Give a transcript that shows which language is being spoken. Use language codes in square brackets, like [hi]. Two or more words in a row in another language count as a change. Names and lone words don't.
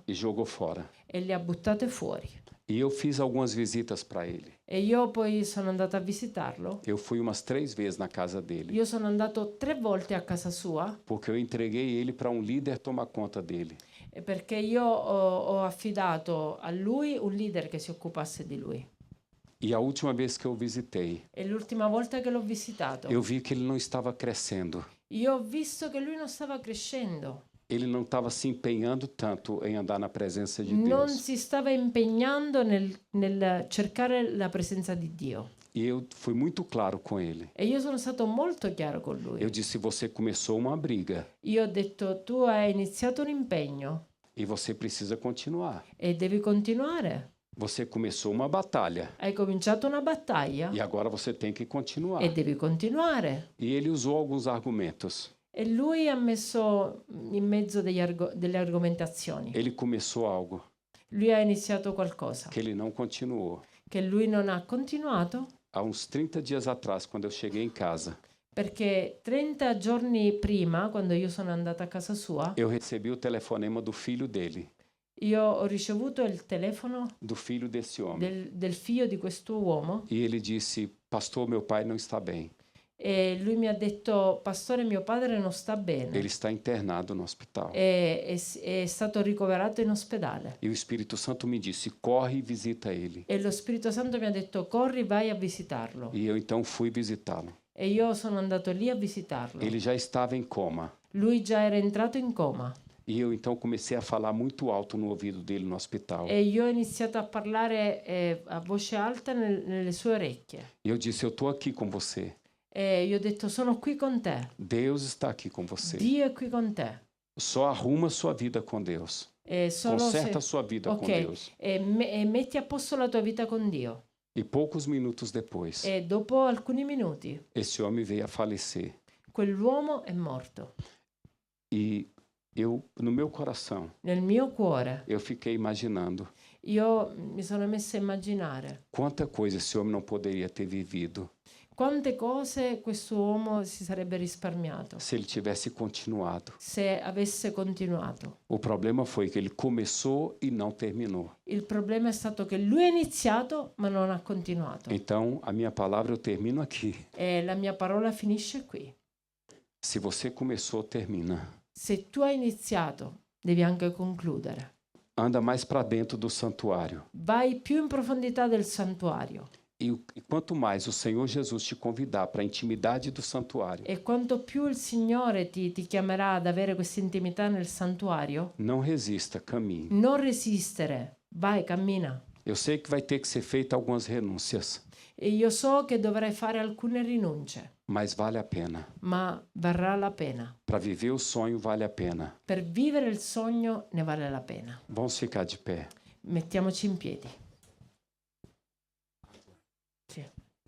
[pt] e jogou fora. [it] e le ha buttate fuori. [pt] E eu fiz algumas visitas para ele. [it] E io poi sono andata a visitarlo. [pt] Eu fui umas 3 vezes na casa dele, [it] Io sono andato 3 volte a casa sua [pt] porque eu entreguei ele para um líder tomar conta dele. [it] perché io ho affidato a lui un leader che si occupasse di lui. [pt] E a última vez que eu visitei, [it] E l'ultima volta che l'ho visitato, [pt] eu vi que ele não estava crescendo. [it] io ho visto che lui non stava crescendo, [pt] Ele não estava se empenhando tanto em andar na presença de [it] non [pt] Deus. [it] si stava impegnando nel cercare la presenza di Dio. [pt] E eu fui muito claro com ele. [it] E io sono stato molto chiaro con lui. [pt] Eu disse: você começou uma briga [it] Io ho detto tu hai iniziato un impegno [pt] e você precisa continuar. [it] e devi continuare. [pt] Você começou uma batalha [it] Hai cominciato una battaglia [pt] e agora você tem que continuar. [it] e devi continuare. [pt] E ele usou alguns argumentos. [it] E lui ha messo in mezzo delle argomentazioni. [pt] Ele começou algo [it] Lui ha iniziato qualcosa [pt] que ele não continuou. [it] che lui non ha continuato [pt] Há uns 30 dias atrás, quando eu cheguei em casa, [it] perché 30 giorni prima, quando io sono andata a casa sua, [pt] eu recebi o telefonema do filho dele, [it] io ho ricevuto il telefono [pt] do filho desse homem. [it] del figlio di questo uomo [pt] E ele disse: pastor, meu pai não está bem. [it] e lui mi ha detto pastore mio padre non sta bene. [pt] Ele está internado no hospital. [it] È stato ricoverato in ospedale [pt] E o Espírito Santo me disse: corre e visita ele. [it] e lo Spirito Santo mi ha detto corri vai a visitarlo [pt] E eu então fui visitá-lo. [it] e io sono andato lì a visitarlo. [pt] Ele já estava em coma. [it] Lui già era entrato in coma [pt] E eu então comecei a falar muito alto no ouvido dele no hospital. [it] e io ho iniziato a parlare a voce alta nelle sue orecchie [pt] E eu disse: eu estou aqui com você. [it] e io ho detto sono qui con te, [pt] Deus está aqui com você. [it] Dio è qui con te. [pt] Só arruma sua vida com Deus. [it] E solo se- [pt] Conserta sua vida com ok, Deus. [it] e metti a posto la tua vita con Dio. [pt] E poucos minutos depois, [it] E dopo alcuni minuti [pt] esse homem veio a falecer. [it] quell'uomo è morto. [pt] E eu, no meu coração, [it] Nel mio cuore [pt] eu fiquei imaginando [it] io mi sono messa a immaginare [pt] quanta coisa esse homem não poderia ter vivido [it] quante cose questo uomo si sarebbe risparmiato [pt] se ele tivesse continuado. [it] se avesse continuato. [pt] O problema foi que ele começou e não terminou. [it] Il problema è stato che lui ha iniziato ma non ha continuato. [pt] Então, a minha palavra eu termino aqui. [it] E la mia parola finisce qui. [pt] Se você começou, termina. [it] Se tu hai iniziato, devi anche concludere. [pt] Anda mais para dentro do santuário. [it] Vai più in profondità del santuario. [pt] E quanto mais o Senhor Jesus te convidar para a intimidade do santuário, [it] E quanto più il Signore ti chiamerà ad avere questa intimità nel santuario, [pt] não resista, caminhe. [it] non resistere, vai, cammina. [pt] Eu sei que vai ter que ser feita algumas renúncias, [it] E io so che dovrai fare alcune rinunce, [pt] mas vale a pena. [it] ma varrà la pena. [pt] Para viver o sonho vale a pena. [it] Per vivere il sogno ne vale la pena. [pt] Vamos ficar de pé. [it] Mettiamoci in piedi. Sì.